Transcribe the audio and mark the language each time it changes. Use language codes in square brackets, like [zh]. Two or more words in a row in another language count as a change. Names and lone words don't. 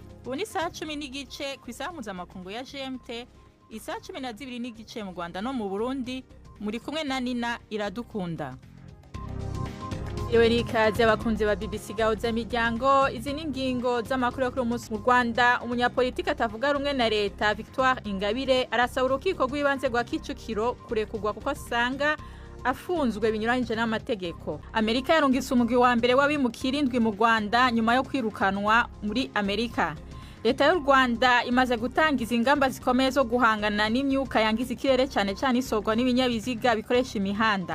[rw] ubu ni saa 10 n'igice ku isaha mpuzamakungu ya GMT, isaha 12 n'igice mu Rwanda no mu Burundi. Muri kumwe na Nina Iradukunda. Ikaze abakunzi ba BBC Gahuza Miryango. Izi ni ingingo z'amakuru yo kuri umunsi mu Rwanda. Umunyapolitiki atavuga rumwe na leta Victoire Ingabire arasaba urukiko rw'ibanze rwa Kicukiro kurekurwa kuko asanga afunzwe binyuranyije n'amategeko. [rn] Amerika yarungitse umugwi wa mbere w'abimukira 7 mu Rwanda nyuma yo kwirukanwa muri Amerika. [rw] Leta y'u Rwanda imaze gutangiza ingamba zikomeye zo guhangana n'imyuka yangiza ikirere cyane cyane isogwa n'ibinyabiziga bikoresha imihanda.